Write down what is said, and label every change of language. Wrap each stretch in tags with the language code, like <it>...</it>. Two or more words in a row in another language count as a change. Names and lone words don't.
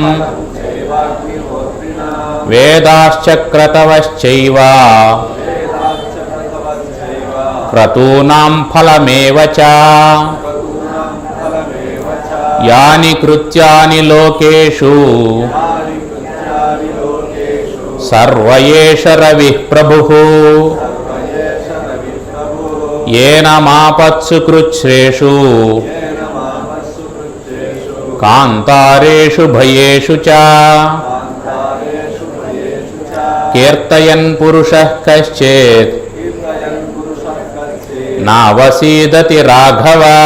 <sa>వేదాశ్చ క్రతవశ్చైవ క్రతూనాం ఫలమేవ చ. యాని కృత్యాని లోకేషు సర్వ ఏష రవిః ప్రభుః. येन मापत्सु कृच्छ्रेषु कान्तारेषु भयेषु च कीर्तयन् पुरुषः कश्चित् नावसीदति राघव</sa>